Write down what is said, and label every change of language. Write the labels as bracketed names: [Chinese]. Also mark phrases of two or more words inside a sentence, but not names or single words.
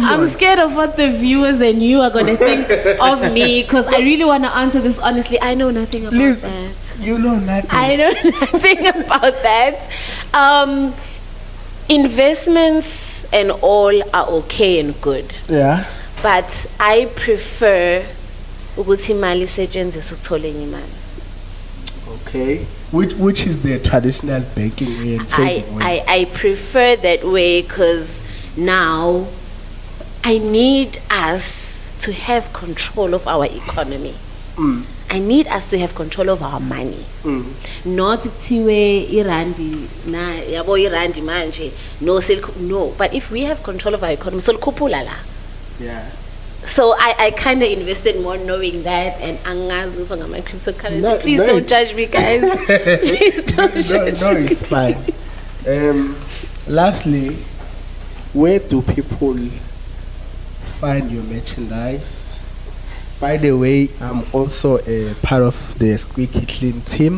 [English] I'm scared of what the viewers and you are going to think of me, because I really want to answer this honestly. I know nothing about Please, that. you know nothing. I know nothing about that. Investments and all are okay and good. Yeah. But I prefer [Zulu] ukuthi imali isetshenziswe ukuthola enye imali. [English] Okay. Which is the traditional banking way and saving way? I prefer that way, because now I need us to have control of our economy. I need us to have control of our money. Not [Zulu] kuthiwe irandi na yabo irandi manje [English] no, but if we have control of our economy, so [Zulu] likhuphula la. [English] Yeah. So I kind of invested more knowing that, and [Zulu] angazi ngizwa ngama cryptocurrency. [English] No, Please no, don't judge me, guys. Please don't judge No, me. it's fine. Lastly, where do people find your merchandise? By the way, I'm also a part of the Squeaky Kleen team.